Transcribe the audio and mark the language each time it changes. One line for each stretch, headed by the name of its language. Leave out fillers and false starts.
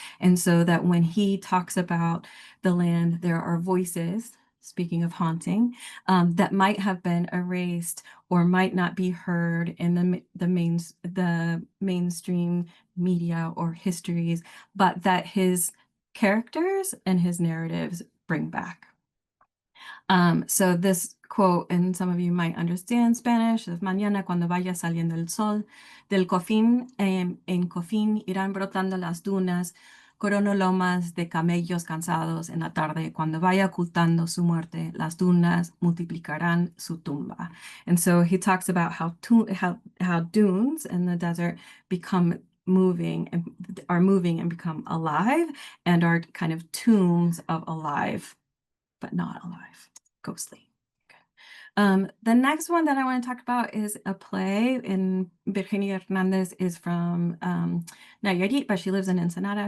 English: And so that when he talks about the land, there are voices, speaking of haunting, that might have been erased or might not be heard in the mainstream media or histories, but that his characters and his narratives bring back. So this quote, and some of you might understand Spanish,
Spanish: es mañana cuando vaya saliendo el sol, del Cofín, en Cofín irán brotando las dunas, lomas de camellos cansados en la tarde, cuando vaya ocultando su muerte, las dunas multiplicarán su tumba.
English: And so he talks about how dunes in the desert become moving and become alive and are kind of tombs of alive, but not alive, ghostly. Okay. The next one that I want to talk about is a play, and Virginia Hernandez is from Nayarit, but she lives in Ensenada.